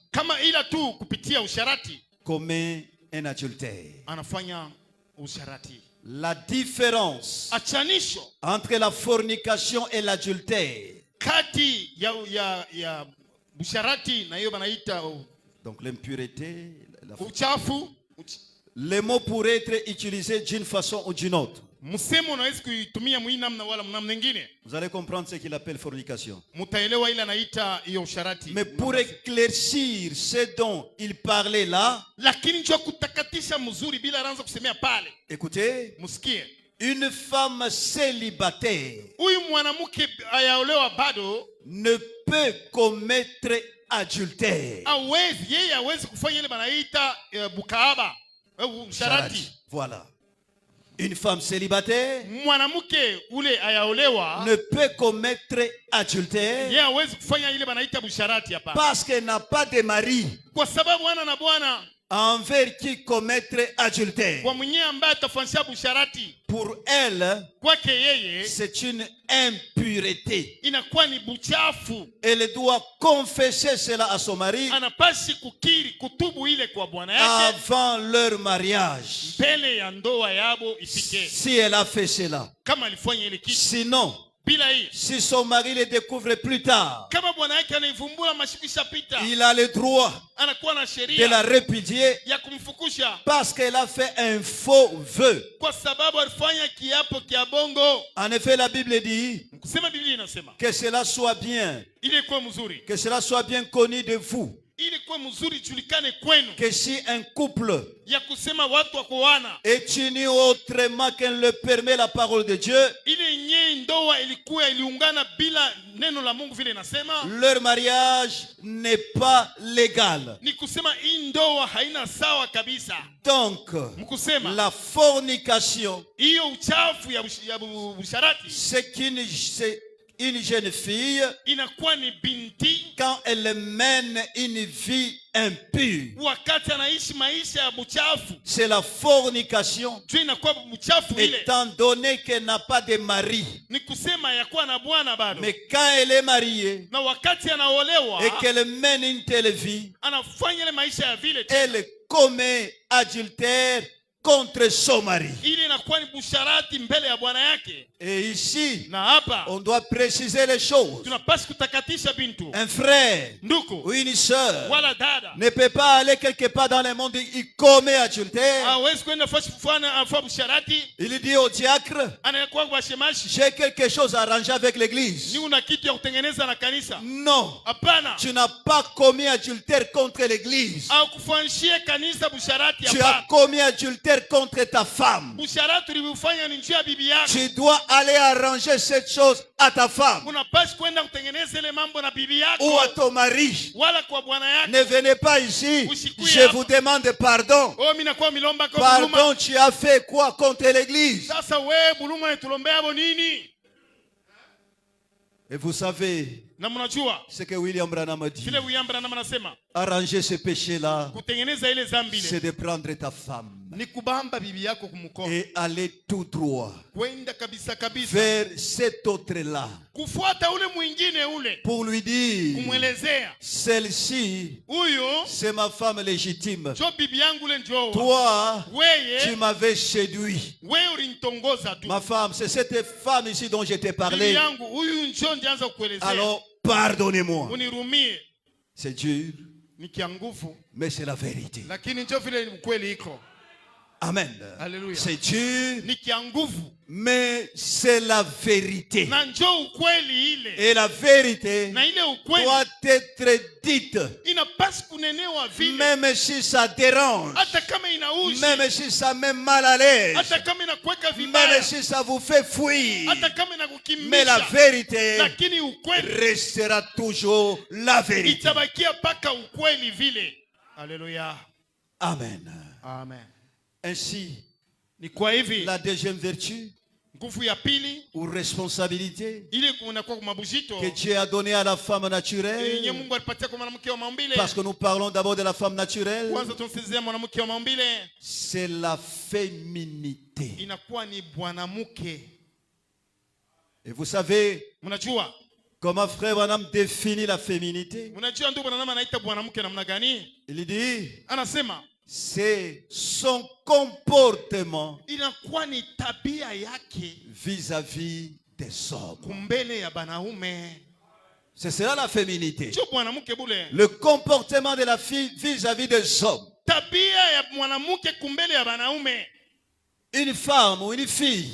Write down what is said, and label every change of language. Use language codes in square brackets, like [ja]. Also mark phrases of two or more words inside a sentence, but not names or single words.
[sw] kama ila tu kupitia usharati, [fr] commet un adultère. [sw] anafanya usharati. [fr] La différence [sw] Achanisho [fr] entre la fornication et l'adultère, [sw] kati ya usharati na hiyo banaita [fr] donc l'impureté, [sw] uchafu. [fr] les mots pourraient être utilisés d'une façon ou d'une autre. [sw] Msemo unaweza kuitumia namna wala namna nyingine. [fr] Vous allez comprendre ce qu'il appelle fornication. [sw] Mtaelewa ile anaita hiyo usharati. [fr] Mais pour éclaircir ce dont il parlait là, [sw] Lakini njoo kutakatisha mzuri bila anza kusemea pale. [fr] écoutez, [sw] Msikie. [fr] une femme célibataire [sw] Huyu mwanamke ayaolewa bado [fr] ne peut commettre adultère. [sw] yeye hawezi kufanya ile banaita bukaaba usharati. [fr] Voilà. Une femme célibataire [sw] Mwanamke ule ayaolewa [fr] ne peut commettre adultère [sw] yeye hawezi kufanya ile banaita busharati hapa, [fr] parce qu'elle n'a pas de mari [sw] kwa sababu ana na bwana [fr] envers qui commettre adultère. [sw] kwa mwenyewe ambaye atafanyia busharati. [fr] Pour elle, [sw] Kwake yeye [fr] c'est une impureté. [sw] inakuwa ni buchafu. [fr] Elle doit confesser cela à son mari [sw] Anapasi kukiri kutubu ile kwa bwana yake [fr] avant leur mariage. [sw] mbele ya ndoa yabo ifike, [fr] Si elle a fait cela. [sw] kama alifanya ile kitu. [fr] Sinon, [sw] Bila hii, [fr] si son mari le découvre plus tard, [sw] kama bwana yake anaivumbula masiku ishapita, [fr] il a le droit [sw] anakuwa na [fr] de [sw] sheria [fr] la répudier [sw] ya kumfukusha [fr] parce qu'elle a fait un faux vœu. [sw] kwa sababu alifanya kiapo kia bongo. [fr] En effet, la Bible dit [sw] Kusema Biblia inasema [fr] que cela soit bien, [sw] ili kuwe mzuri, [fr] que cela soit bien connu de vous, [sw] ili kuwe mzuri julikane kwenu, [fr] que si un couple [sw] ya kusema watu wakoana, [fr] est uni autrement qu'elle le permet la parole de Dieu, [sw] ile nye ndoa ilikuwa iliungana bila neno la Mungu vile inasema, [fr] leur mariage n'est pas légal. [sw] ni kusema hii ndoa haina sawa kabisa. [fr] Donc, [sw] Mkusema [fr] la fornication, [sw] hiyo uchafu ya usharati [fr] c'est une jeune fille, [sw] inakuwa ni binti [fr] quand elle mène une vie impure. [sw] wakati anaishi maisha ya buchafu, [fr] C'est la fornication, [sw] juu inakuwa buchafu ile, [fr] étant donné qu'elle n'a pas de mari. [sw] ni kusema yakuwa na bwana bado, [fr] Mais quand elle est mariée [sw] na wakati anaolewa [fr] et qu'elle mène une telle vie, [sw] anafanya ile maisha ya vile, [fr] elle commet adultère contre son mari. [sw] ili inakuwa ni busharati mbele ya bwana yake. [fr] Et ici, [sw] Na hapa [fr] on doit préciser les choses. [sw] tunapaswa kutakatisha bintu, [fr] Un frère [sw] nduku [fr] ou une sœur [sw] wala dada [fr] ne peut pas aller quelque part dans le monde, il commet adultère. [sw] hawezi kwenda fasi kufanya afua busharati, [fr] Il dit au diacre, [sw] anakuwa kwa shemashi, [fr] j'ai quelque chose à arranger avec l'église. [sw] ni una kitu ya kutengeneza na kanisa. [fr] Non, [sw] Hapana, [fr] tu n'as pas commis adultère contre l'église. [sw] au kufanyishie kanisa busharati. [fr] Tu as [sw] Hapana, [fr] commis adultère contre ta femme. [sw] busharati ulivyofanya ni njia ya bibi yako. [fr] Tu dois aller arranger cette chose à ta femme [sw] Unapaswa kwenda kutengeneza ile mambo na bibi [fr] ou à [sw] yako [fr] ton mari. [sw] wala kwa bwana yako. [fr] Ne venez pas ici. Je vous demande pardon. [sw] Oh, mimi nakuwa milomba kwa buluma. [fr] Pardon, tu as fait quoi contre l'église? [sw] Sasa wewe buluma netulombea hapo nini? [fr] Et vous savez [sw] Na mnajua [fr] ce que William Branham a dit. [sw] vile William Branham anasema [fr] Arranger ce péché-là, [sw] kutengeneza ile dhambi [fr] c'est [sw] ile [fr] de prendre ta femme [sw] ni kubamba bibi yako kumkono, [fr] et aller tout droit [sw] kwenda kabisa kabisa [fr] vers cet autre-là [sw] kufuata ule mwingine ule, [fr] pour lui dire, [sw] kumwelezea [fr] celle-ci, [sw] huyo [fr] c'est ma femme légitime. [sw] jo bibi yangu ule njoo. [fr] Toi, tu [sw] Weye [fr] m'avais séduit. [sw] wewe ulinitongoza tu. [fr] Ma femme, c'est cette femme ici dont je t'ai [sw] Bibi [fr] parlé. [sw] yangu huyu njoo ndianza kukuelezea. [fr] Alors, pardonnez-moi. [sw] Unirumie, [fr] C'est dur, [sw] ni kia nguvu, [fr] mais c'est la vérité. [sw] lakini njoo vile ukweli iko. Amen. [fr] Alléluia. C'est dur, [sw] Ni kia nguvu [fr] mais c'est la vérité. [sw] na njoo ukweli ile, [fr] Et la vérité [sw] na ile ukweli [fr] doit être dite, [sw] inapaswa kunenewa vile, [fr] même si ça dérange, [sw] hata kama inaushi, [fr] même si ça met mal à l'aise, [sw] hata kama inakuweka [fr] même [sw] vibaya, [fr] si ça vous fait fuir. [sw] hata kama [fr] Mais la [sw] inakukimbisha, [fr] vérité [sw] lakini ukweli [fr] restera toujours la vérité. [sw] itabakia paka ukweli vile. Haleluya, Amen. amen. [fr] Ainsi, [sw] Ni kwa hivi [fr] la deuxième vertu [sw] nguvu ya pili [fr] ou responsabilité [sw] ile kunakuwa kwa mabujito [fr] que Dieu a donnée à la femme [sw] yenye [fr] naturelle, [sw] Mungu alipatia kwa mwanamke wa maumbile. [fr] parce que nous parlons d'abord de la femme naturelle, [sw] Kwanza tumsizia mwanamke wa maumbile, [fr] c'est la féminité. [sw] inakuwa ni bwanamke. [fr] Et vous savez [sw] Mnajua, [fr] comment frère Branham définit la féminité? [sw] mnajua ndugu Branham anaita bwanamke namna gani? [fr] Il dit, [sw] Anasema [fr] c'est son comportement [sw] inakuwa ni tabia yake [fr] vis-à-vis des hommes. [sw] kumbele ya banaume. [fr] C'est cela la féminité. [sw] Sio bwanamke bule, [fr] Le comportement de la fille vis-à-vis des hommes. [sw] tabia ya mwanamke kumbele ya banaume. [fr] Une femme ou une fille